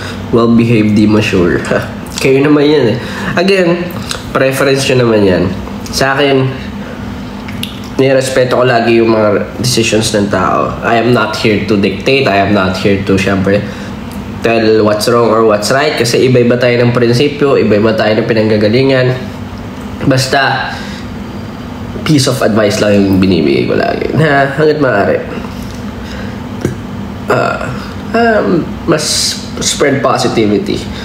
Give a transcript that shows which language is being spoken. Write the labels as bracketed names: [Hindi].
[Filipino] Well-behaved, di mature. Kayo naman yan eh. Again, preference nyo naman yan. Sa akin, nirespeto ko lagi yung mga decisions ng tao. [English] I am not here to dictate. I am not here to, syempre, tell what's wrong or what's right. [Filipino] Kasi iba-iba tayo ng prinsipyo, iba-iba tayo ng pinanggagalingan. Basta, [English] piece of advice [Filipino] lang yung binibigay ko lagi. Na hanggat maaari. [English] Mas spread positivity.